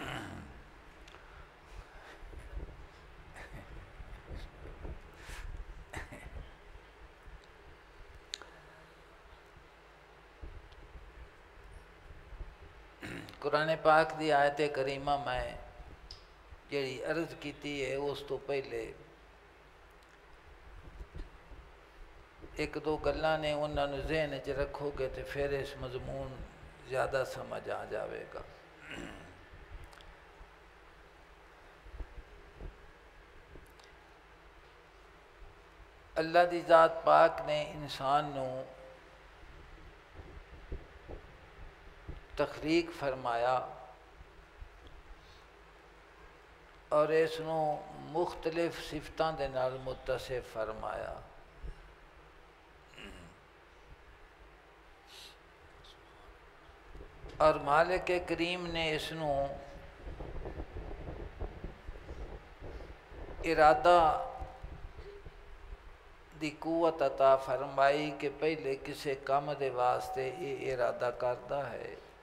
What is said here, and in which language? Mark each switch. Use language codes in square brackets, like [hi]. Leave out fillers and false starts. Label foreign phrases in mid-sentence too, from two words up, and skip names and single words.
[pa] قرآن پاک دی آیت کریمہ میں جیڑی عرض کیتی ہے اس تو پہلے ایک دو گلاں نے انہاں نوں ذہن وچ رکھو گے تو پھر اس مضمون زیادہ سمجھ آ جاوے گا۔ اللہ دی ذات پاک نے انسان نوں تخلیق فرمایا اور اس نوں مختلف صفتاں دے نال متصف فرمایا۔ اور مالک کریم نے اس نوں ارادہ دی قوت عطا فرمائی کہ پہلے کسے کام دے واسطے یہ ارادہ کردا ہے،